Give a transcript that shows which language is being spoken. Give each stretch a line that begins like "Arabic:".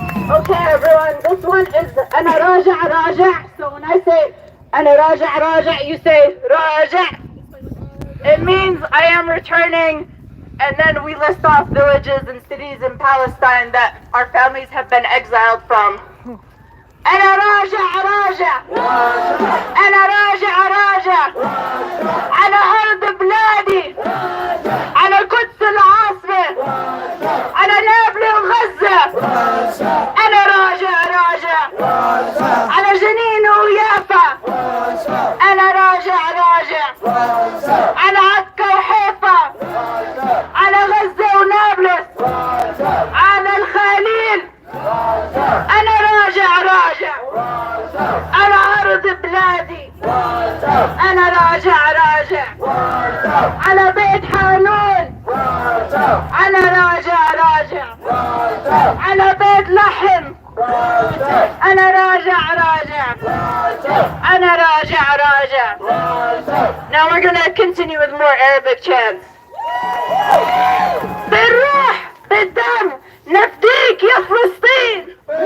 English: Okay, everyone. This one is Ana Raja Raja. So when I say Ana Raja Raja, you say Raja. It means I am returning. And then we list off villages and cities in Palestine that our families have been exiled from.
Arabic: أنا راجع راجع أنا راجع راجع على أرض بلادي على قدس العاصمة على نابلس وغزة أنا راجع راجع على جنين ويافا أنا راجع راجع على عكا وحيفا على غزة ونابلس على الخليل أنا راجع راجع على أرض بلادي أنا راجع راجع على بيت حانون أنا راجع راجع على بيت لحم أنا راجع راجع أنا راجع راجع.
English: Now we're gonna continue with more Arabic chants.
Arabic: بالروح بالدم نفديك يا فلسطين